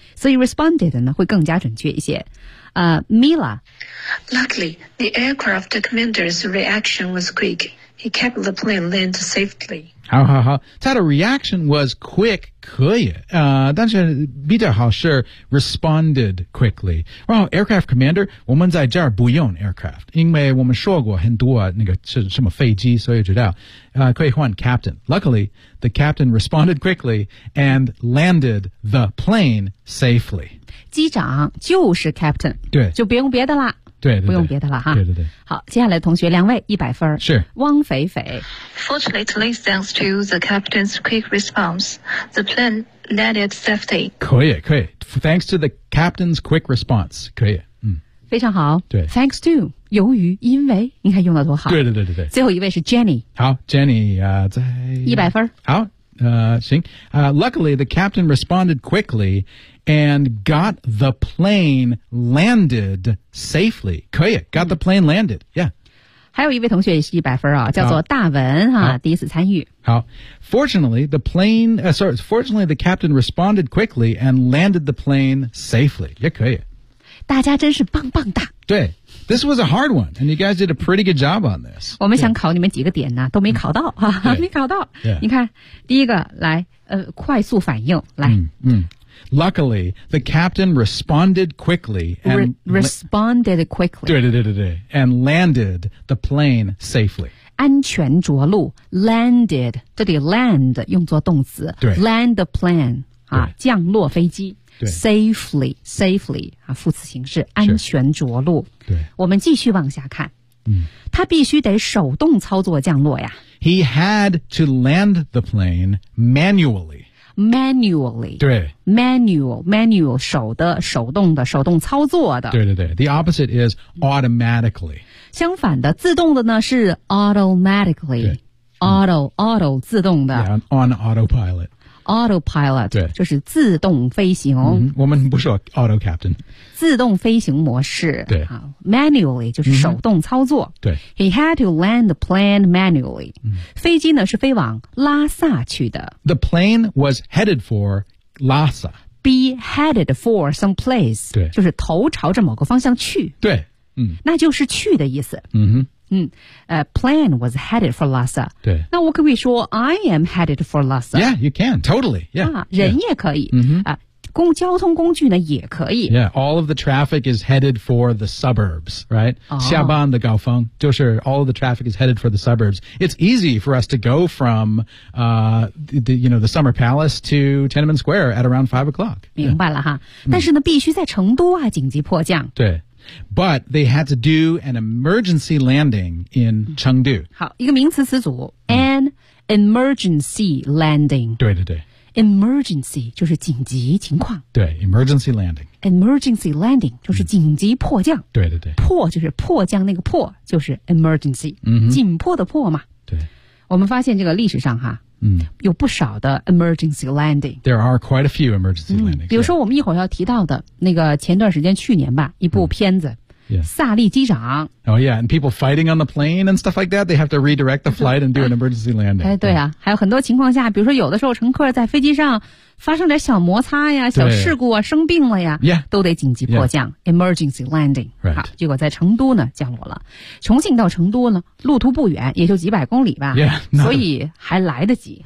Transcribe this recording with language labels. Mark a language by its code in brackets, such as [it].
[zh] 所以 responded 呢会更加准确一些。 [en] Mila. Luckily, the aircraft commander's reaction was quick. He kept the plane land safely. [zh] 好好好，他的 [en] reaction was quick, [zh] 可以。但是比较好是 [en] responded quickly. [zh] 然后 [en] aircraft commander, [zh] 我们在这儿不用 aircraft, 因为我们说过很多那个是什么飞机，所以知道。可以换 captain. [en] Luckily, the captain responded quickly and landed the plane safely. [zh] 机长就是 captain. 对。就不用别的啦。对, 对, 对，不用别的了哈。对对对。好，接下来同学两位一百分。是。汪斐斐。 [en] Fortunately, thanks to the captain's quick response, the plane landed safely. [zh] 可以可以。 [en] Thanks to the captain's quick response, [zh] 可以。 [en] 嗯。 [zh] 非常好。对。 Thanks to, 由于因为，你看用的多好。对对对对对。最后一位是 Jenny。好 ，Jenny 啊、在。一百分。好。行。 [en] Luckily, the captain responded quickly. And got the plane landed safely. [zh] 可以 [en] got the plane landed. Yeah. [zh] 还有一位同学也是一百分啊，叫做大文哈，第一次参与。 [en] 好 ，Fortunately, the plane. Fortunately, the captain responded quickly and landed the plane safely. [zh] 也可以。大家真是棒棒哒。 [en] 对 ，This was a hard one, and you guys did a pretty good job on this. [zh] 我们想考你们几个点呢、啊，都没考到哈、没考到。 [en] Yeah. [zh] 你看，第一个来，快速反应来。嗯。 [en] Luckily, the captain responded quickly and responded quickly. 对对对对对 and landed the plane safely. [zh] 安全着陆 landed 这里 land 用作动词对 [en] land the plane [zh] 啊降落飞机对 safely safely 啊副词形式安全着陆对我们继续往下看嗯他必须得手动操作降落呀 [en] He had to land the plane manually. Manually, [zh] 对 manual, 手的手动的手动操作的。 [en] 对对对 ，the opposite is automatically. [zh] 相反的，自动的呢是 automatically, auto 自动的。 [en] Yeah, on autopilot. Autopilot, [zh] 对，就是自动飞行。嗯、我们不说 [en] auto captain. [zh] 自动飞行模式。对啊 ，manually 就是手动操作。嗯、对 [en] ，he had to land the plane manually.、 [zh] 嗯、飞机呢是飞往拉萨去的。 [en] The plane was headed for Lhasa. Be headed for some place. [zh] 对，就是头朝着某个方向去。对，嗯，那就是去的意思。嗯哼。 [en] 嗯plane was headed for Lhasa. [zh] 对。那我可不可以说 [en] I am headed for Lhasa? Yeah, you can, totally, yeah. [zh] 啊人也可以。 [en] 嗯、yeah. [zh] 啊公交通工具呢也可以。 [en] Yeah, all of the traffic is headed for the suburbs, right?、 [zh] 哦、下班的高峰就是 [en] all of the traffic is headed for the suburbs. It's easy for us to go from, the Summer Palace to Tiananmen Square at around 5 o'clock. [zh] 明白了哈。Yeah. 但是呢必须在成都啊紧急迫降。对。 [en] But they had to do an emergency landing in Chengdu. [zh] 好，一个名词词组 ， [en] an emergency landing. [zh] 对对对，emergency 就是紧急情况。 [en] 对 ，emergency landing. [zh] Emergency landing 就是紧急迫降。对对对，迫就是迫降那个迫，就是 emergency， 紧迫的迫嘛。对，我们发现这个历史上哈。嗯，有不少的 emergency landing. [en] There are quite a few emergency landings. [zh] 比如说我们一会儿要提到的那个前段时间去年吧，一部片子，萨利机长。 [en] Oh yeah, and people fighting on the plane and stuff like that. They have to redirect the flight and do an emergency landing. [zh] 哎，对啊，还有很多情况下，比如说有的时候乘客在飞机上发生点小摩擦呀、小事故啊、生病了呀， [en] yeah. [zh] 都得紧急迫降、yeah. [en] emergency landing. Right. [zh] 好，结果在成都呢降落了。重庆到成都呢，路途不远，也就几百公里吧， [en] yeah. [zh] 所以还来得及。